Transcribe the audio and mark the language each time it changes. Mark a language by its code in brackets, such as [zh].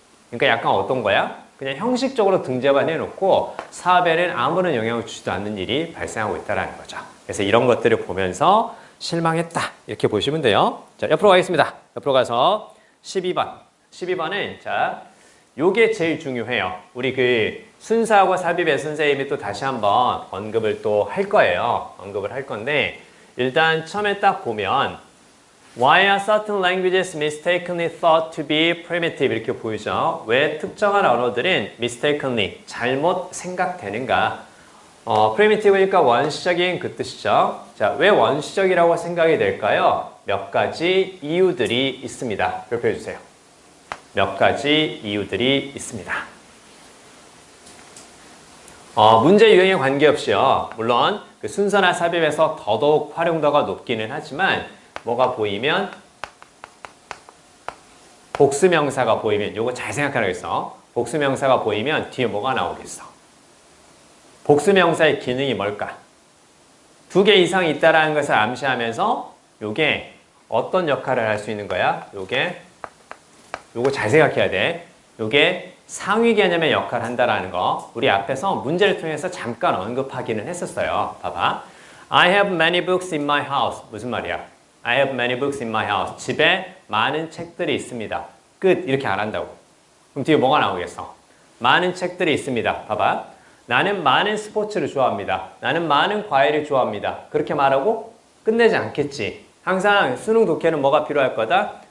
[ko] 그러니까 약간 어떤 거야? 그냥 형식적으로 등재만 해놓고 사업에는 아무런 영향을 주지도 않는 일이 발생하고 있다는 거죠. 그래서 이런 것들을 보면서 실망했다 이렇게 보시면 돼요. 자, 옆으로 가겠습니다. 옆으로 가서 12번. 12번은 자, 요게 제일 중요해요. 우리 그 순서하고 삽입에 선생님이 또 다시 한번 언급을 또 할 거예요. 언급을 할 건데 일단 처음에 딱 보면 Why are certain languages mistakenly thought to be primitive? 이렇게 보이죠. 왜 특정한 언어들은 mistakenly, 잘못 생각되는가? primitive니까 원시적인 그 뜻이죠. 자, 왜 원시적이라고 생각이 될까요? 몇 가지 이유들이 있습니다. 발표해 주세요. 몇 가지 이유들이 있습니다. 문제 유형에 관계없이요. 물론 그 순서나 삽입에서 더더욱 활용도가 높기는 하지만 뭐가 보이면 복수명사가 보이면 요거 잘 생각하라겠어. 복수명사가 보이면 뒤에 뭐가 나오겠어? 복수명사의 기능이 뭘까? 2개 이상 있다라는 것을 암시하면서 요게 어떤 역할을 할 수 있는 거야? 요거 잘 생각해야 돼. 요게 상위 개념의 역할을 한다라는 거 우리 앞에서 문제를 통해서 잠깐 언급하기는 했었어요. 봐봐. [en] I have many books in my house. [ko] 무슨 말이야? [en] I have many books in my house. [ko] 집에 많은 책들이 있습니다. 끝. 이렇게 안 한다고. 그럼 뒤에 뭐가 나오겠어? 많은 책들이 있습니다. 봐봐. 나는 많은 스포츠를 좋아합니다. 나는 많은 과일을 좋아합니다. 그렇게 말하고 끝내지 않겠지. 항상 수능 독해는 뭐가 필요할 거다?